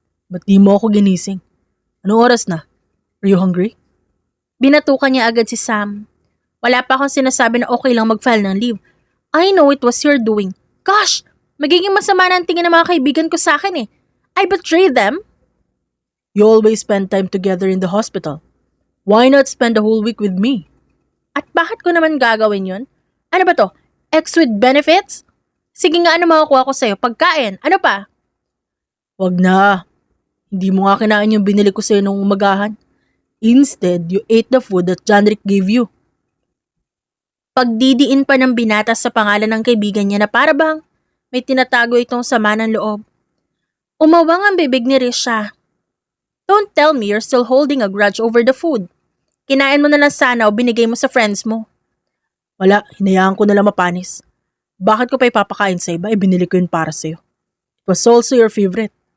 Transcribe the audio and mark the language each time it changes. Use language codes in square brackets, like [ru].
[tl] Ba't di mo ako ginising? Anong oras na? [en] Are you hungry? [tl] Binatukan niya agad si Sam. Wala pa akong sinasabi na okay lang mag-file ng leave. [en] I know it was your doing. [tl] Gosh, magiging masama na ang tingin ng mga kaibigan ko sa akin eh. [en] I betrayed them. You always spend time together in the hospital. Why not spend the whole week with me? [tl] At bakit ko naman gagawin yun? Ano ba to? Ex with benefits? Sige nga, ano makukuha ko sa'yo? Pagkain? Ano pa? Wag na. Hindi mo nga kinain yung binili ko sa'yo nung umagahan. [en] Instead, you ate the food that Janrick gave you. [tl] Pagdidiin pa ng binata sa pangalan ng kaibigan niya na para bang may tinatago itong sama ng loob. Umawang ang bibig ni Risha. [en] Don't tell me you're still holding a grudge over the food. [tl] Kinain mo na lang sana o binigay mo sa friends mo. Wala, hinayaan ko na lang mapanis. Bakit ko pa ipapakain sa iba? Binili ko yun para sa'yo. [en] It was also your favorite.